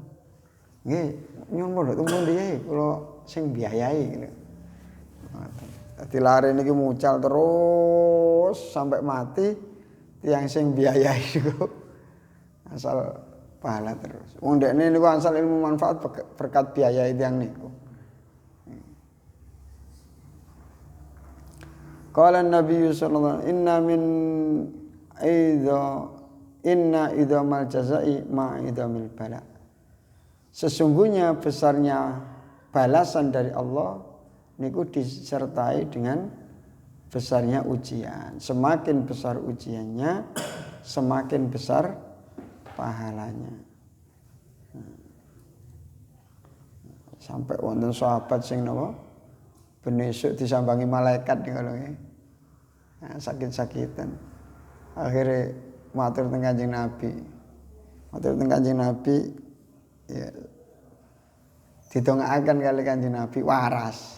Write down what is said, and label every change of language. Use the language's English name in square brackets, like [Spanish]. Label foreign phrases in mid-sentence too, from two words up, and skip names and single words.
[Javanese] Nggih, nyuwun pondok teng pundi kula sing biayai ngene. Dadi lare niki mucal terus sampai mati tiyang sing biayai niku asal pahala terus. Wong dekne niku asal ilmu manfaat berkat biayai tiyang niku. [Arabic] قال نبي صلى الله عليه وسلم إن عظم الجزاء مع عظم البلاء. [Indonesian] Sesungguhnya besarnya balasan dari Allah niku disertai dengan besarnya ujian. Semakin besar ujiannya, semakin besar pahalanya. [Javanese] Sampai wonten sahabat sing napa benesuk disambangi malaikat niku lho nggih. Nah, sakit-sakitan. Akhirnya matur teng Kanjeng Nabi. Matur teng Kanjeng Nabi ya didongaaken kali Kanjeng Nabi waras.